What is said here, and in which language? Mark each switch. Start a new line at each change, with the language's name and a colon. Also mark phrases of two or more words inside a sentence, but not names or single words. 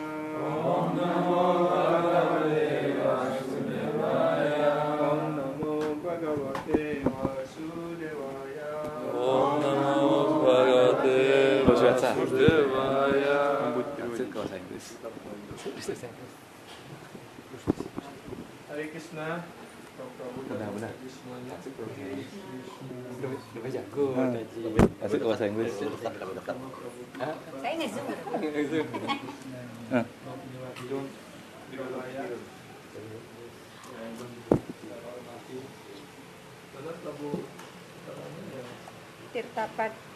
Sanskrit: Om Namo Bhagavate Vasudevaya. Om Namo Bhagavate Vasudevaya. Om Namo Bhagavate Vasudevaya. Hare Krishna.
Indonesian: Benar. Udah jago masuk ke bahasa Inggris. Saya nggak zoom. Tirtapat.